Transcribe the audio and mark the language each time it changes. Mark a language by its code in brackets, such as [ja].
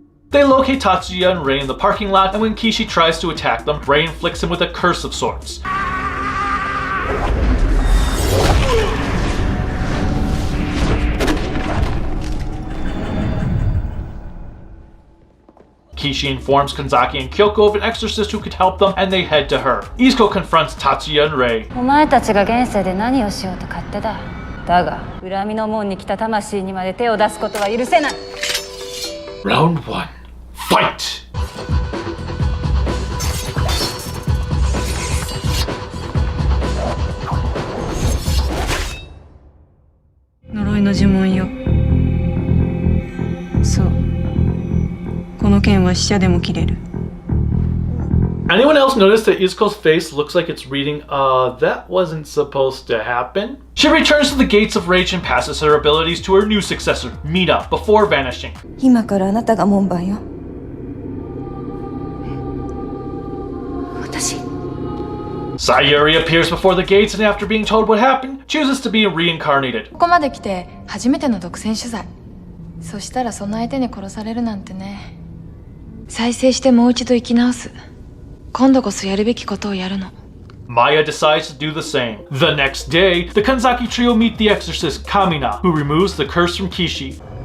[en] They locate Tatsuya and Rei in the parking lot, and when Kishi tries to attack them, Rei inflicts him with a curse of sorts. Kishi informs Kanzaki and Kyoko of an exorcist who could help them, and they head to her. Izuko confronts Tatsuya and Rei. [ja] お前たちが現世で何をしようと勝手だ。だが恨みの門に来た魂にまで手を出すことは許せない。 [en] Round 1. Fight! [ja] 呪いの呪文よ。そう。この剣は死者でも切れる。 [en] Anyone else notice that Izuko's face looks like it's reading, that wasn't supposed to happen? She returns to the Gates of Rage and passes her abilities to her new successor, Mina, before vanishing. [ja] 今からあなたが門番よ。私 [en] Sayuri appears before the gates and after being told what happened, chooses to be reincarnated. [ja] ここまで来て初めての独占取材。そしたらその相手に殺されるなんてね。再生してもう一度生き直す。今度こそやるべきことをやるの。 [en] Maya decides to do the same. The next day, the Kanzaki trio meet the exorcist Kamina, who removes the curse from Kishi.